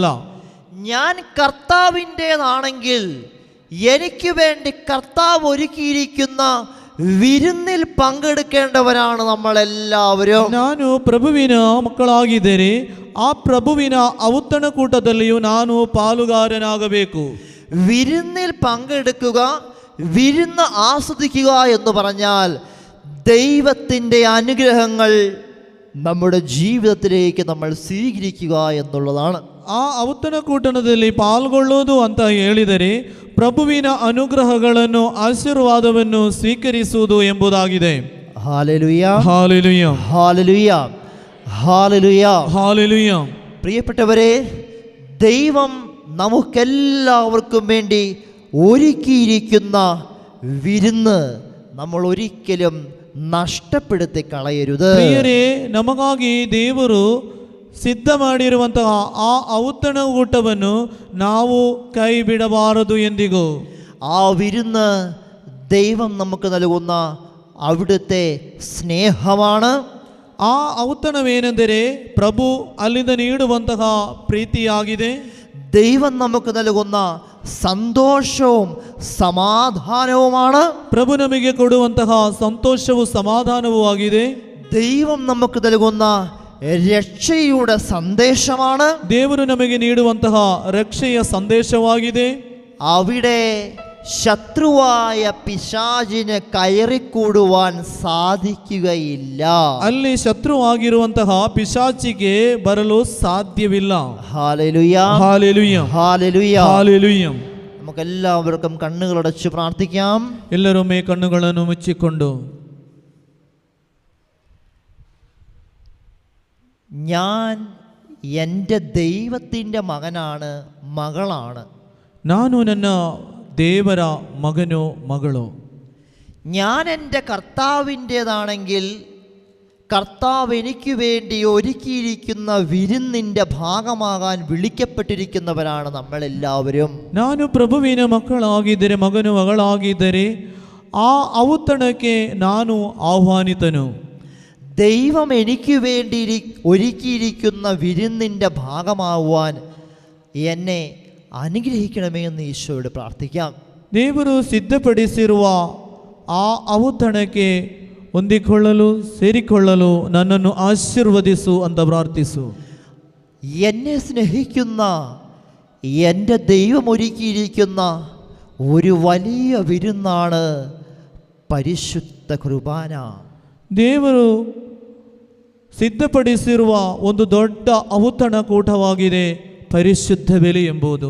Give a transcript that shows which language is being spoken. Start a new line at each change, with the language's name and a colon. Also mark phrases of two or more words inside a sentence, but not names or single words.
Malayalam: ഞാൻ കർത്താവിൻ്റെതാണെങ്കിൽ എനിക്ക് വേണ്ടി കർത്താവ് ഒരുക്കിയിരിക്കുന്ന വിരുന്നിൽ പങ്കെടുക്കേണ്ടവരാണ് നമ്മളെല്ലാവരും.
Kannada: ನಾನು ಪ್ರಭುವಿನ ಮಕ್ಕಳಾಗಿದ್ದೇನೆ, ಆ ಪ್ರಭುವಿನ ಔತಣಕೂಟದಲ್ಲಿಯೂ ನಾನು ಪಾಲುಗಾರನಾಗಬೇಕು.
Malayalam: വിരുന്നിൽ പങ്കെടുക്കുക, വിരുന്ന് ആസ്വദിക്കുക എന്ന് പറഞ്ഞാൽ ദൈവത്തിൻ്റെ അനുഗ്രഹങ്ങൾ നമ്മുടെ ജീവിതത്തിലേക്ക് നമ്മൾ സ്വീകരിക്കുക എന്നുള്ളതാണ്.
Kannada: ಆ ಔತಣಕೂಟದಲ್ಲಿ ಪಾಲ್ಗೊಳ್ಳುವುದು ಅಂತ ಹೇಳಿದರೆ ಪ್ರಭುವಿನ ಅನುಗ್ರಹಗಳನ್ನು, ಆಶೀರ್ವಾದವನ್ನು ಸ್ವೀಕರಿಸುವುದು ಎಂಬುದಾಗಿದೆ.
Malayalam: ഹല്ലേലൂയ, ഹല്ലേലൂയ, ഹല്ലേലൂയ, ഹല്ലേലൂയ, ഹല്ലേലൂയ. പ്രിയപ്പെട്ടവരെ, ദൈവം നമുക്കെല്ലാവർക്കും വേണ്ടി ഒരുക്കിയിരിക്കുന്ന വിരുന്ന് നമ്മൾ ഒരിക്കലും നഷ്ടപ്പെടുത്തി കളയരുത്.
Kannada: ಪ್ರಿಯರೇ, ನಮಗಾಗಿ ದೇವರು ಸಿದ್ಧ ಮಾಡಿರುವಂತಹ ಆ ಔತಣ ಊಟವನ್ನು ನಾವು ಕೈ ಬಿಡಬಾರದು ಎಂದಿಗೂ.
Malayalam: ആ വിരുന്ന് ദൈവം നമുക്ക് നൽകുന്ന അവിടുത്തെ സ്നേഹമാണ്.
Kannada: ಆ ಔತಣವೇನೆಂದರೆ ಪ್ರಭು ಅಲ್ಲಿಂದ ನೀಡುವಂತಹ ಪ್ರೀತಿಯಾಗಿದೆ.
Malayalam: ദൈവം നമുക്ക് നൽകുന്ന സന്തോഷവും സമാധാനവുമാണ്.
Kannada: ಪ್ರಭು ನಮಗೆ ಕೊಡುವಂತಹ ಸಂತೋಷವು ಸಮಾಧಾನವೂ ಆಗಿದೆ.
Malayalam: ദൈവം നമുക്ക് നൽകുന്ന രക്ഷയുടെ സന്ദേശമാണ്.
Kannada: ದೇವರು ನಮಗೆ ನೀಡುವಂತಹ ರಕ್ಷೆಯ ಸಂದೇಶವಾಗಿದೆ.
Malayalam: അവിടെ ശത്രുവായ പിശാചിന് കയറിക്കൂടുവാൻ സാധിക്കുകയില്ല.
Kannada: ಅಲ್ಲಿ ಶತ್ರುವಾಗಿರುವಂತಹ ಪಿಶಾಚಿಗೆ ಬರಲು ಸಾಧ್ಯವಿಲ್ಲ.
Malayalam: ഹല്ലേലൂയ, ഹല്ലേലൂയ, ഹല്ലേലൂയ, ഹല്ലേലൂയ. നമുക്കെല്ലാവർക്കും കണ്ണുകളടച്ച് പ്രാർത്ഥിക്കാം.
Kannada: ಎಲ್ಲರೊಮ್ಮೆ ಕಣ್ಣುಗಳನ್ನು ಮುಚ್ಚಿಕೊಂಡು,
Malayalam: ഞാൻ എൻ്റെ ദൈവത്തിൻ്റെ മകനാണ്, മകളാണ്.
Kannada: ನಾನು ನನ್ನ ದೇವರ ಮಗನೋ ಮಗಳೋ.
Malayalam: ഞാൻ എൻ്റെ കർത്താവിൻ്റേതാണെങ്കിൽ കർത്താവ് എനിക്ക് വേണ്ടി ഒരുക്കിയിരിക്കുന്ന വിരുന്നിൻ്റെ ഭാഗമാകാൻ വിളിക്കപ്പെട്ടിരിക്കുന്നവരാണ് നമ്മളെല്ലാവരും.
Kannada: ನಾನು ಪ್ರಭುವಿನ ಮಕ್ಕಳಾಗಿದ್ದರೆ, ಮಗನು ಮಗಳಾಗಿದ್ದರೆ ಆ ಔತಣಕ್ಕೆ ನಾನು ಆಹ್ವಾನಿತನು.
Malayalam: ദൈവം എനിക്ക് വേണ്ടി ഒരുക്കിയിരിക്കുന്ന വിരുന്നിൻ്റെ ഭാഗമാവാൻ എന്നെ അനുഗ്രഹിക്കണമേ എന്ന് ഈശോയോട് പ്രാർത്ഥിക്കാം.
Kannada: ದೇವರು ಸಿದ್ಧಪಡಿಸಿರುವ ಆ ಔತಣಕ್ಕೆ ಹೊಂದಿಕೊಳ್ಳಲು, ಸೇರಿಕೊಳ್ಳಲು ನನ್ನನ್ನು ಆಶೀರ್ವದಿಸು ಅಂತ ಪ್ರಾರ್ಥಿಸು.
Malayalam: എന്നെ സ്നേഹിക്കുന്ന എൻ്റെ ദൈവം ഒരുക്കിയിരിക്കുന്ന ഒരു വലിയ വിരുന്നാണ് പരിശുദ്ധ കുർബാന.
Kannada: ದೇವರು ಸಿದ್ಧಪಡಿಸಿರುವ ಒಂದು ದೊಡ್ಡ ಔತಣ ಕೂಟವಾಗಿದೆ
Malayalam: പരിശുദ്ധ ബലി
Kannada: ಎಂಬುದು.